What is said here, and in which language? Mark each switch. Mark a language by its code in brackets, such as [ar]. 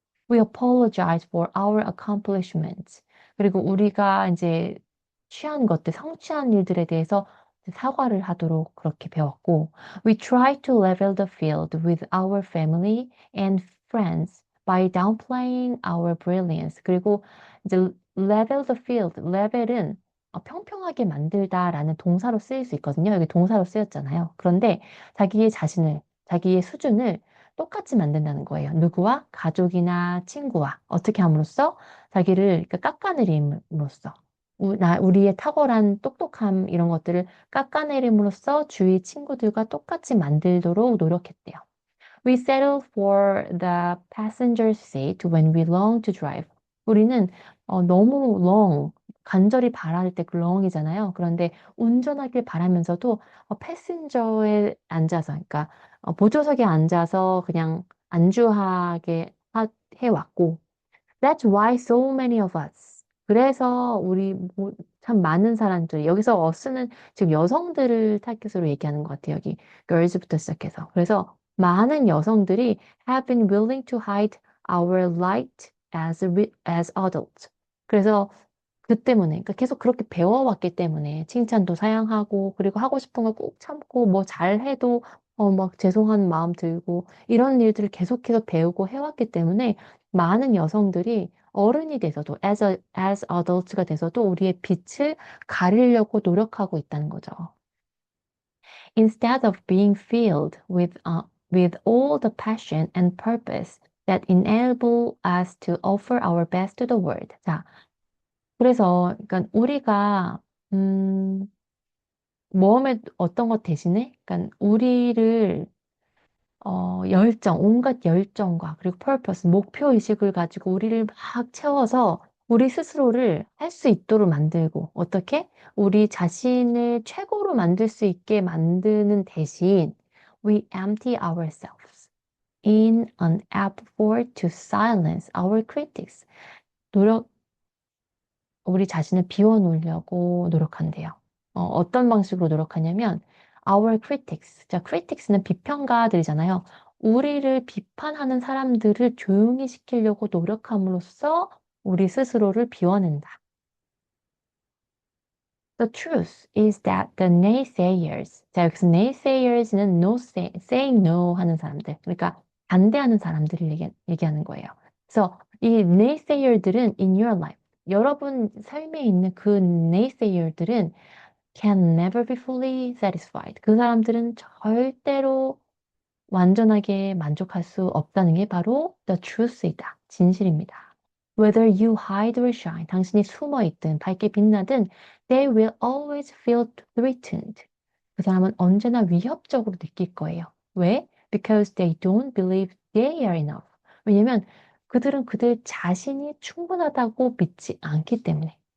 [en] We apologize for our accomplishments. [ko] 그리고 우리가 이제 성취한 일들에 대해서 사과를 하도록 그렇게 배웠고, [en] We try to level the field with our family and friends by downplaying our brilliance. [ko] 그리고 이제 level the field, level은 평평하게 만들다라는 동사로 쓰일 수 있거든요. 여기 동사로 쓰였잖아요. 그런데 자기의 수준을 똑같이 만든다는 거예요. 누구와? 가족이나 친구와. 어떻게 함으로써? 자기를 그러니까 깎아내림으로써. 우리의 탁월한 똑똑함 이런 것들을 깎아내림으로써 주위 친구들과 똑같이 만들도록 노력했대요. [en] We settle for the passenger seat when we long to drive. [ko] 우리는 너무 간절히 바랄 때 그 long이잖아요. 그런데 운전하길 바라면서도 패신저에 앉아서, 그러니까 보조석에 앉아서 그냥 안주하게 해왔고, [en] That's why so many of us. [ko] 그래서 참 많은 사람들, 여기서 us는 지금 여성들을 타깃으로 얘기하는 것 같아요. 여기 girls부터 시작해서. 그래서 많은 여성들이 [en] have been willing to hide our light as adults. [ko] 그래서 그 때문에, 그러니까 계속 그렇게 배워왔기 때문에 칭찬도 사양하고, 그리고 하고 싶은 걸 꾹 참고, 뭐 잘해도, 막 죄송한 마음 들고, 이런 일들을 계속해서 배우고 해왔기 때문에 많은 여성들이 어른이 돼서도, as adults가 돼서도 우리의 빛을 가리려고 노력하고 있다는 거죠. [en] Instead of being filled with all the passion and purpose that enable us to offer our best to the world. [ko] 자, 그래서, 그러니까 우리가, 음, 모험의 어떤 것 대신에, 그러니까 우리를, 온갖 열정과, 그리고 purpose, 목표의식을 가지고 우리를 막 채워서 우리 스스로를 할 수 있도록 만들고, 어떻게? 우리 자신을 최고로 만들 수 있게 만드는 대신, [en] we empty ourselves in an effort to silence our critics. [ko] 노력, 우리 자신을 비워놓으려고 노력한대요. 어떤 방식으로 노력하냐면, our critics. 자, critics는 비평가들이잖아요. 우리를 비판하는 사람들을 조용히 시키려고 노력함으로써 우리 스스로를 비워낸다. [en] The truth is that the naysayers. [ko] 자, 여기서 naysayers는 saying no 하는 사람들. 그러니까 반대하는 사람들을 얘기하는 거예요. 그래서 이 naysayer들은 [en] in your life. [ko] 여러분 삶에 있는 그 naysayer들은 [en] can never be fully satisfied. [ko] 그 사람들은 절대로 완전하게 만족할 수 없다는 게 바로 the truth이다. 진실입니다. [en] Whether you hide or shine, [ko] 당신이 숨어 있든 밝게 빛나든, [en] they will always feel threatened. [ko] 그 사람은 언제나 위협적으로 느낄 거예요. 왜? [en] Because they don't believe they are enough. [ko] 왜냐면 그들은 그들 자신이 충분하다고 믿지 않기 때문에.